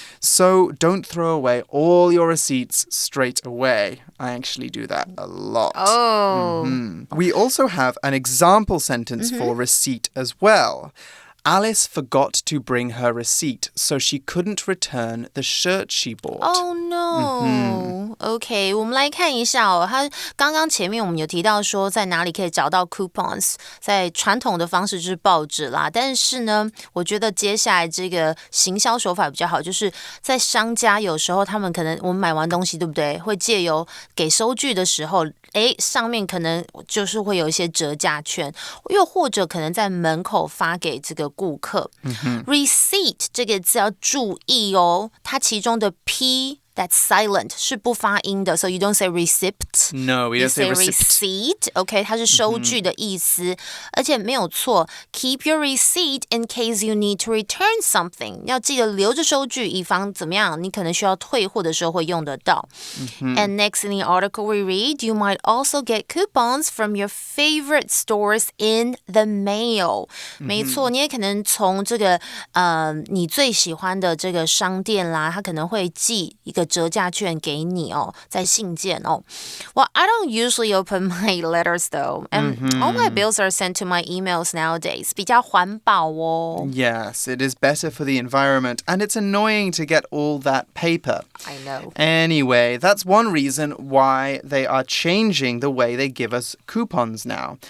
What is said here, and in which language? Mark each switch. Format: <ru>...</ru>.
<en>So don't throw away all your receipts straight away. I actually do that a lot. We also have an example sentence for receipt as well. Alice forgot to bring her receipt, so she couldn't return the shirt she bought. Oh no.</en> <zh>OK, 我们来看一下哦。他刚刚前面我们有提到说在哪里可以找到 coupons， 在传统的方式就是报纸啦。但是呢，我觉得接下来这个行销手法比较好，就是在商家有时候他们可能我们买完东西对不对，会借由给收据的时候，上面可能就是会有一些折价券，又或者可能在门口发给这个顾客。 Receipt 这个字要注意哦，它其中的 P。</zh> <en>That's silent</en> <zh>是不发音的</zh> <en>So you don't say receipt No, we don't say</en> <zh>receipt OK 它是收据的意思而且没有错</zh> <en>Keep your receipt in case you need to return something</en> <zh>要记得留着收据以防怎么样你可能需要退货的时候会用得到</zh> <en>And next in the article we read You might also get coupons from your favorite stores in the mail</en> <zh>没错你也可能从这个你最喜欢的这个商店啦它可能会寄一个折价券给你哦，在信件哦。</zh> <en>Well, I don't usually open my letters though, and all my bills are sent to my emails nowadays.</en> <zh>比较环保哦。</zh> <en>Yes, it is better for the environment, and it's annoying to get all that paper. I know. Anyway, that's one reason why they are changing the way they give us coupons now.</en>